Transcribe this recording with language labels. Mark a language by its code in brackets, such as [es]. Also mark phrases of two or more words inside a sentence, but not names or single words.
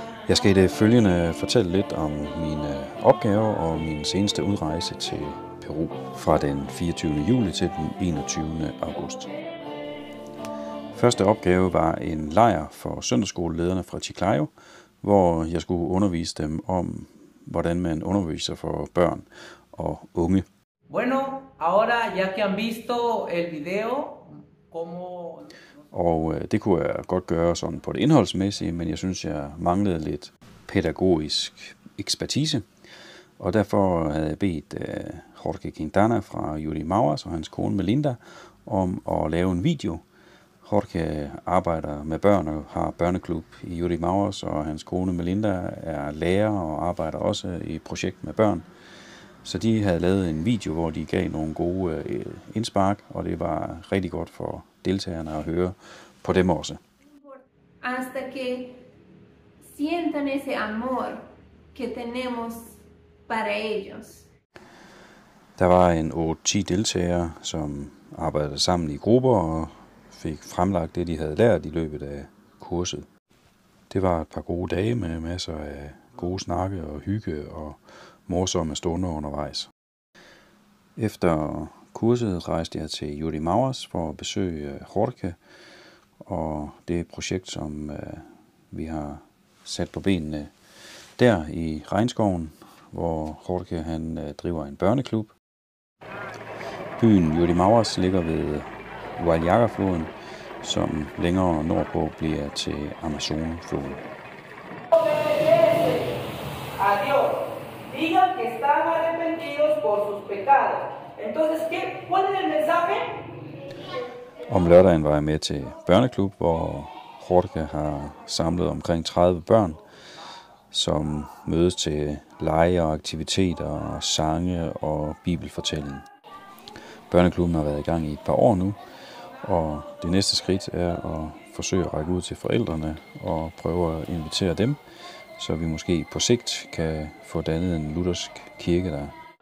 [da] Jeg skal i det følgende fortælle lidt om mine opgaver og min seneste udrejse til Peru fra den 24. juli til den 21. august. Første opgave var en lejr for søndagsskolelederne fra Chiclayo, hvor jeg skulle undervise dem om, hvordan man underviser for børn og unge. [es] Bueno, ahora ya que han visto el video, como... [da] Og det kunne jeg godt gøre sådan på det indholdsmæssige, men jeg synes, jeg manglede lidt pædagogisk ekspertise. Og derfor havde jeg bedt Jorge Quintana fra Yuri Mauers og hans kone Melinda om at lave en video. Jorge arbejder med børn og har børneklub i Yuri Mauers, og hans kone Melinda er lærer og arbejder også i et projekt med børn. Så de havde lavet en video, hvor de gav nogle gode indspark, og det var rigtig godt for deltagerne at høre på dem også. [es] Hasta que sientan ese amor que tenemos para ellos. [da] Der var en 8-10 deltagere, som arbejdede sammen i grupper og fik fremlagt det, de havde lært i løbet af kurset. Det var et par gode dage med masser af gode snakke og hygge og morsomme stunder undervejs. Efter kurset rejste jeg til Yuri Mauers for at besøge Jorge og det projekt, som vi har sat på benene der i regnskoven, hvor Jorge han driver en børneklub. Byen Yuri Mauers ligger ved Guayaga-floden, som længere nordpå bliver til Amazonfloden. [es] Adiós. Digan que están arrepentidos por sus pecados. Entonces, ¿cuál es el mensaje? [da] Om lørdagen var jeg med til børneklub, hvor Jorge har samlet omkring 30 børn, som mødes til lege og aktiviteter, sange og bibelfortælling. Børneklubben har været i gang i et par år nu, og det næste skridt er at forsøge at række ud til forældrene og prøve at invitere dem, så vi måske på sigt kan få dannet en luthersk kirke der.